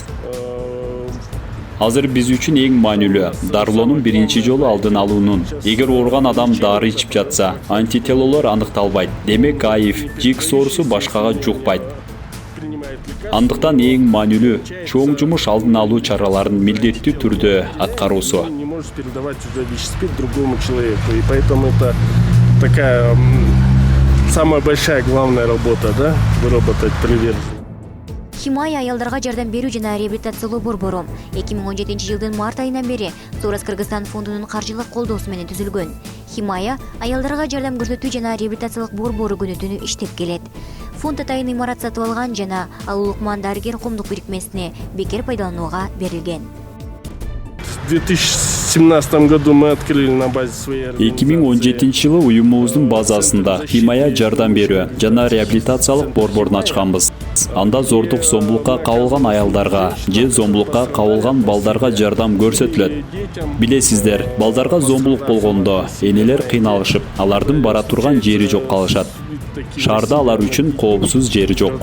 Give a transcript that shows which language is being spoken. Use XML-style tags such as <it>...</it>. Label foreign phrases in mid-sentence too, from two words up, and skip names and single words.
<ky>Азыр биз үчүн эң маанилүү дарылоонун биринчи жолу алдын алуунун. Эгер ооруган адам дары ичип жатса, антителолор аныкталбайт. Демек АИФ, ЖИКС оорусу башкага жукпайт. Андыктан эң маанилүү чоң жумуш алдын алуу чараларын милдеттүү түрдө аткаруусу.</ky> <ru>Не может передавать уже ВИЧ-СПИД другому человеку. И поэтому это такая самая большая главная работа, да, выработать приверженность.</ru> <ky>Химая аялдарга жардам берүү жана реабилитациялоо борбору 2017-жылдын март айынан бери Сорос Кыргызстан фондунун каржылык колдоосу менен түзүлгөн. Химая аялдарга жардам көрсөтүү жана реабилитациялык борбору күнү-түнү иштеп келет. Фонд атайын имарат сатып алган жана ал Улукман дарыгер коомдук бирикмесине бекер пайдаланууга берилген.</ky> <ru>В 2017 году мы открыли на базе своей</ru> <ky>2017-жылы уюмубуздун базасында Химая жардам берүү жана реабилитациялык борборун ачканбыз. Анда зордук зомбулукка кабылган аялдарга же зомбулукка кабылган балдарга жардам көрсөтүлөт. Билесиздер, балдарга зомбулук болгондо энелер кыйналышып, алардын бара турган жери жок калышат. Шаарда алар үчүн коопсуз жери жок.</ky>